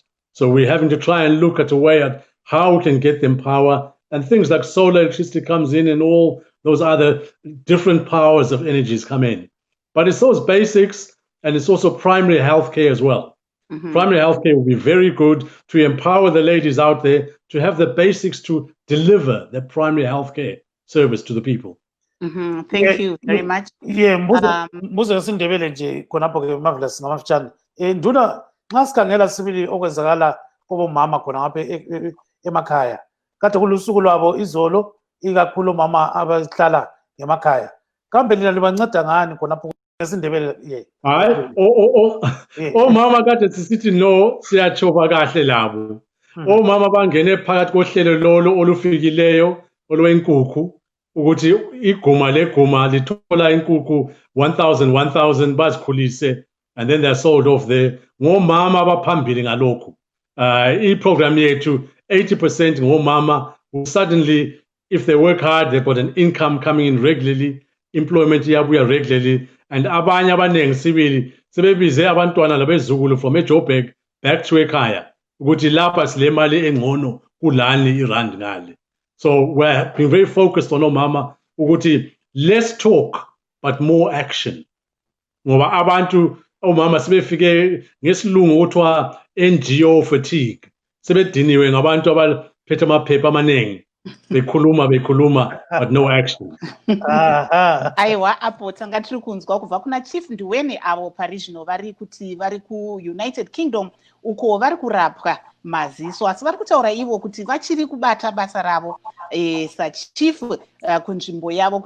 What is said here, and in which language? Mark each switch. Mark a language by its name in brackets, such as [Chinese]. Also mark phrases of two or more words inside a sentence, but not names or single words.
[English] So we're having to try and look at a way at how we can get them power, and things like solar electricity comes in and all those other different powers of energies come in. But it's those basics, and it's also primary healthcare as well. Mm-hmm. Primary healthcare will be very good to empower the ladies out there to have the basics to deliver the primary healthcare service to the people. Mm-hmm. Thank you very much. [North Ndebele] Mbuzo ngesindebele nje khonapho ke Marvelous ngamafutshane. Nduna nxa sikhangela sibili okwenzakala kubomama khona ngapha emakhaya. Kade kulusuku lwabo izolo ikakhulu mama abahlala ngemakhaya. Kambe lina libanceda ngani khonapho ngesindebele? Hayi omama kade sisithi no siyachoba kahle labo. Omama bangene phakathi kohlelo lolo olufikileyo olwenkukhu ukuthi iguma leguma lithola inkukhu 1000 bazikhulise, [English] and then they're sold off there. [North Ndebele] Ngomama abaphambili ngalokho. I-program yethu 80% ngomama [English] who suddenly, if they work hard, they've got an income coming in regularly, [North Ndebele] employment iyabuya regularly, and abanye abaningi sibili sebebize abantwana labezukulu from eJoburg [English] back to [North Ndebele] ekhaya ukuthi lapha sile mali engcono kulani irand ngale. [English] So we're being very focused on [North Ndebele] omama ukuthi [English] less talk but more action. [North Ndebele] Ngoba abantu omama sebefike ngesilungu kuthiwa [English] NGO fatigue. [North Ndebele] Sebediniwe ngabantu abaphethe amaphepha amaningi. Bekhuluma [English] but no action. [Shona] Aiwa apo tanga tiri kunzwa kubva kuna Chief Ndiweni avo parizvino vari ku-United Kingdom uko vari kurapwa maziso, asi vari kutaura ivo kuti vachiri kubata basa ravo sachief kunzvimbo yavo.